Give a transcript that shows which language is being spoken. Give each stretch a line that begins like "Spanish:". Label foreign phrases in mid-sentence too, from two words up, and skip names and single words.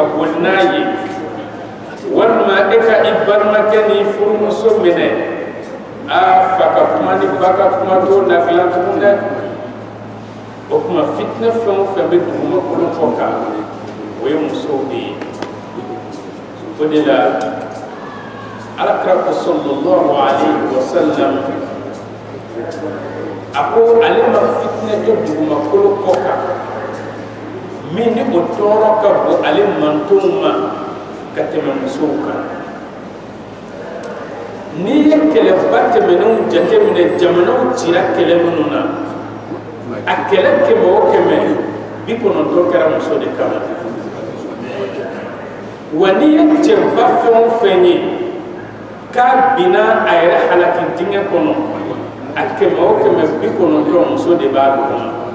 Bambara: boli n'a ye walima e ka i balimakɛ ni furumuso minɛ a fa ka kuma ni ba ka kuma t'o ladilan tugun dɛ o kuma fitinɛ fɛn o fɛn bɛ dugumakolo kɔ kan o ye musow de ye o de la alakira ko
Arabic: صلى الله عليه وسلم
Bambara: a ko ale ma fitinɛ kɛ dugumakolo kɔ kan min ni o tɔɔrɔ ka bon ale mantonw ma ka tɛmɛ musow kan n'i ye kɛlɛba tɛmɛnenw jateminɛ jamanaw cira kɛlɛ minnu na a kɛlɛ 100 o 100 90 kɛra muso de kama wa n'i ye cɛba fɛn o fɛn ye k'a binna a yɛrɛ halaki dingɛ kɔnɔ a 100 o 100 90 muso de b'a duguma